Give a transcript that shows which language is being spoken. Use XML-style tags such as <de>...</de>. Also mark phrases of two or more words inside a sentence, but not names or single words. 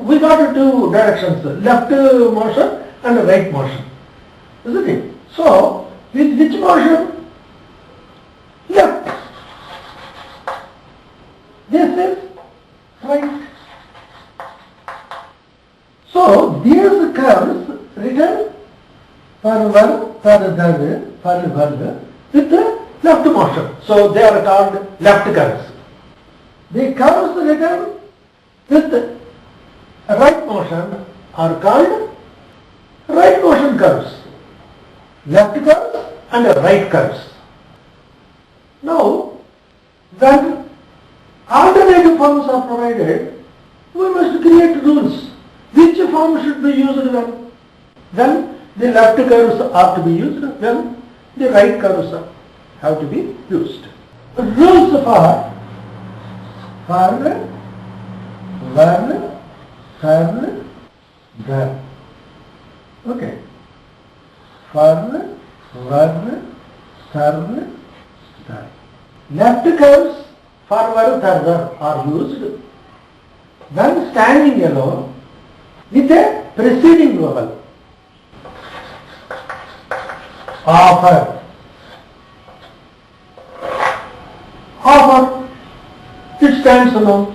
<en>We got 2 directions, left motion and right motion. Isn't it? So, with which motion? Left. This is right. So, these curves written farvar, tar, dar, fal, val with the left motion. So, they are called left curves. The curves written with right motion are called right motion curves. Left curves and right curves. Now, when alternative forms are provided, we must create rules. Which form should be used when? Then the left curves are to be used, when the right curves have to be used. Rules for var, var, thar, dar. Okay. Var, var, thar, dar. Left curves forward, thar, dar are used when standing alone with a preceding vowel. Offer, It stands alone.</en>